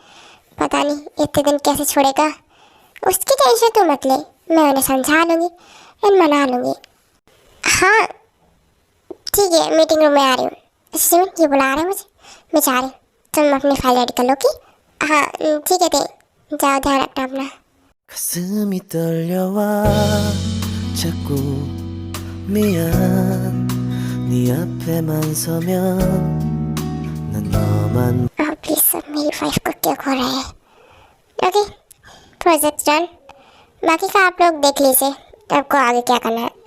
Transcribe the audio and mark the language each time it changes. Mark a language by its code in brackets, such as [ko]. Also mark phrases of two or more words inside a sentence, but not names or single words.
[hi] पता नहीं इतने दिन कैसे छोड़ेगा, उसकी टेंशन तू मत ले, मैं उन्हें समझा लूँगी एंड मना लूँगी। हाँ ठीक है, मीटिंग रूम में आ रही हूँ। अच्छा ये बुला रहे हैं मुझे, मैं जा रही हूँ, तुम अपनी फाइल रेडी कर लो कि? हाँ ठीक है, जाओ ध्यान रखना अपना। [ko] 가슴이 떨려와 자꾸 미안 네 앞에만 서면 난 너만 [hi] प्लीज सब मेरी वाइफ को क्या हो रहा है? [en] okay project done, [hi] बाकी का आप लोग देख लीजिए आपको आगे क्या करना है।